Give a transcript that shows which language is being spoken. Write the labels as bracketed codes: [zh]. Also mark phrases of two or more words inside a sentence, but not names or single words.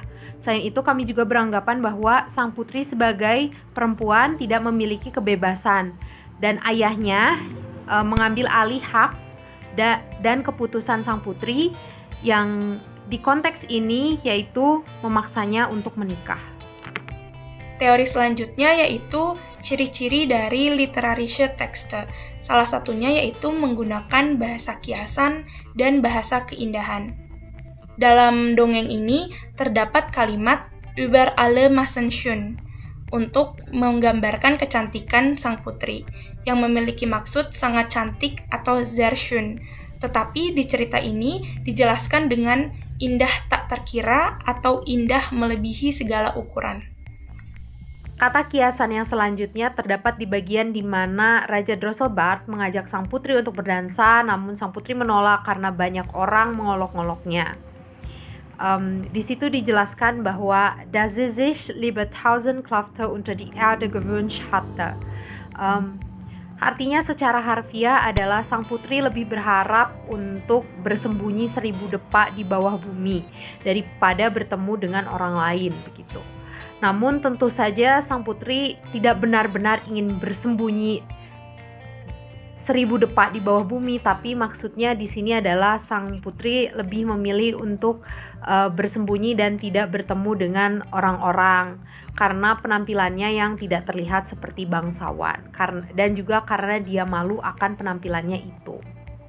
[id] Selain itu, kami juga beranggapan bahwa sang putri sebagai perempuan tidak memiliki kebebasan dan ayahnya mengambil alih hak dan keputusan sang putri yang di konteks ini yaitu memaksanya untuk menikah. Teori selanjutnya yaitu ciri-ciri dari [de] literarische Texte. [id] Salah satunya yaitu menggunakan bahasa kiasan dan bahasa keindahan. Dalam dongeng ini terdapat kalimat [de] über alle Maßen schön [id] untuk menggambarkan kecantikan sang putri yang memiliki maksud sangat cantik atau [de] sehr schön. [id] Tetapi di cerita ini dijelaskan dengan indah tak terkira atau indah melebihi segala ukuran. Kata kiasan yang selanjutnya terdapat di bagian di mana Raja Drosselbart mengajak sang putri untuk berdansa, namun sang putri menolak karena banyak orang mengolok-ngoloknya. Di situ dijelaskan bahwa [de] dass sie sich lieber 1000 Klafter unter die Erde gewünscht hatte. [id] Artinya secara harfiah adalah sang putri lebih berharap untuk bersembunyi 1000 depa di bawah bumi daripada bertemu dengan orang lain, begitu. Namun tentu saja sang putri tidak benar-benar ingin bersembunyi 1000 depa di bawah bumi, tapi maksudnya di sini adalah sang putri lebih memilih untuk bersembunyi dan tidak bertemu dengan orang-orang karena penampilannya yang tidak terlihat seperti bangsawan, dan juga karena dia malu akan penampilannya itu.